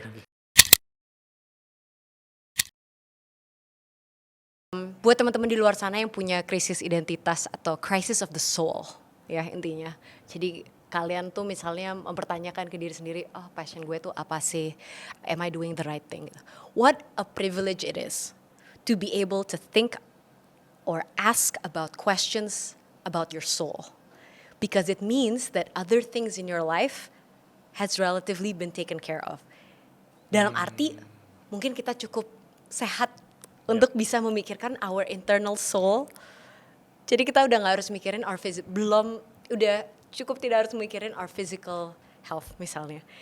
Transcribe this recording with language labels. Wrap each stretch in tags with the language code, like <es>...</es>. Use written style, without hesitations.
<id>Oke. Buat teman-teman di luar sana yang punya krisis identitas atau</id> <en>crisis of the soul,</en> <id>ya intinya. Jadi kalian tuh misalnya mempertanyakan ke diri sendiri, oh passion gue tuh apa sih?</id> <en>Am I doing the right thing? What a privilege it is to be able to think or ask about questions about your soul. Because it means that other things in your life has relatively been taken care of.</en> <id>Dalam arti mungkin kita cukup sehat untuk bisa memikirkan</id> <en>our internal soul.</en> <id>Jadi kita udah gak harus mikirin udah cukup tidak harus mikirin</id> <en>our physical health</en> <id>misalnya.</id>